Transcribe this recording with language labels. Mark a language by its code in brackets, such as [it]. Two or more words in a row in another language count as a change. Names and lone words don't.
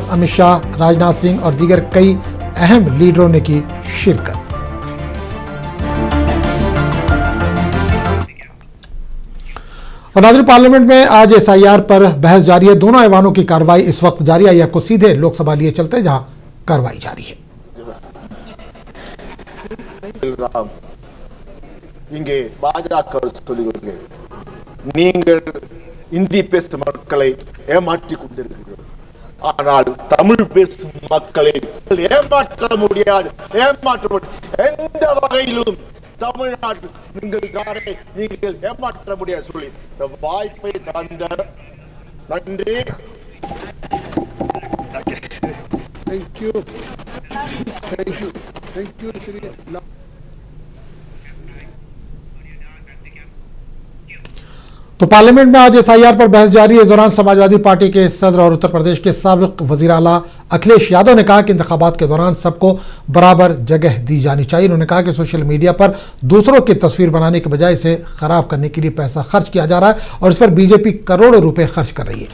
[ur] امت شاہ، راجناتھ سنگھ اور دیگر کئی اہم لیڈروں نے کی شرکت. اور ناظرین، پارلیمنٹ میں آج ایس آئی آر پر بحث جاری ہے. دونوں ایوانوں کی کارروائی اس وقت جاری ہے۔ آپ کو سیدھے لوک سبھا لیے چلتے ہیں جہاں کارروائی جاری ہے. [ta] இங்கே பாஜக சொல்லுகிறது நீங்கள் இந்தி பேசும் மக்களை ஏமாற்றிக் கொண்டிருக்கிறீர்கள். ஆனால் தமிழ் பேசும் மக்களை ஏமாற்ற முடியாது. எந்த வகையிலும் தமிழ்நாட்டில் நீங்கள் ஏமாற்ற முடியாது சொல்லி இந்த வாய்ப்பை தந்த நன்றி. [en] Thank you, Sri. [ur] تو پارلیمنٹ میں آج ایس آئی آر پر بحث جاری ہے. اس دوران سماج وادی پارٹی کے صدر اور اتر پردیش کے سابق وزیر اعلیٰ اکھلیش یادو نے کہا کہ انتخابات کے دوران سب کو برابر جگہ دی جانی چاہیے. انہوں نے کہا کہ سوشل میڈیا پر دوسروں کی تصویر بنانے کے بجائے اسے خراب کرنے کے لیے پیسہ خرچ کیا جا رہا ہے اور اس پر بی جے پی کروڑوں روپے خرچ کر رہی ہے.